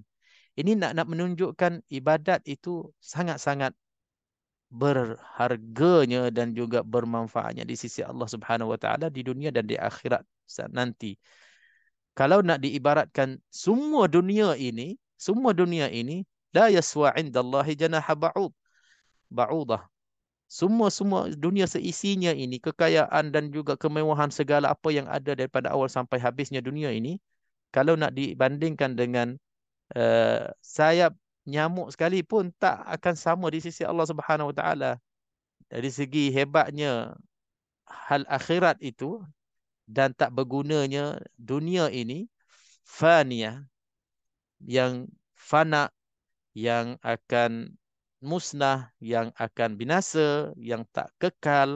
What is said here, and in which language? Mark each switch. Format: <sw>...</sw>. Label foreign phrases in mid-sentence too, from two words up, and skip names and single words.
<ms>Ini nak menunjukkan ibadat itu sangat-sangat berharganya dan juga bermanfaatnya di sisi Allah</ms> <ar>Subhanahu wa taala</ar> <ms>di dunia dan di akhirat nanti. Kalau nak diibaratkan semua dunia ini</ms> <ar>la yaswa 'indallahi janaha ba'udah.</ar> <ms>Semua dunia seisinya ini, kekayaan dan juga kemewahan segala apa yang ada daripada awal sampai habisnya dunia ini, kalau nak dibandingkan dengan sayap nyamuk sekalipun, tak akan sama di sisi Allah</ms> <ar>Subhanahu Wa Taala.</ar> <ms>Dari segi hebatnya hal akhirat itu dan tak bergunanya dunia ini, faniyah, yang fana, yang akan musnah, yang akan binasa, yang tak kekal.</ms>